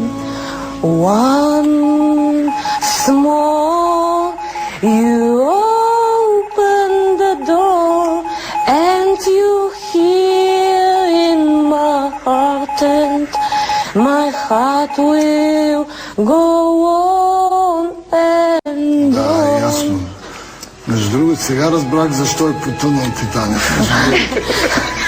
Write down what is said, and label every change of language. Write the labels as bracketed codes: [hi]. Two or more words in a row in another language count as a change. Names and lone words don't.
[en] Once more, you open the door and you hear in my heart, and my heart will go on and [bg] Да, [en] on. [bg] ясно. Между другото, Сега разбрах защо е потънал Титаник.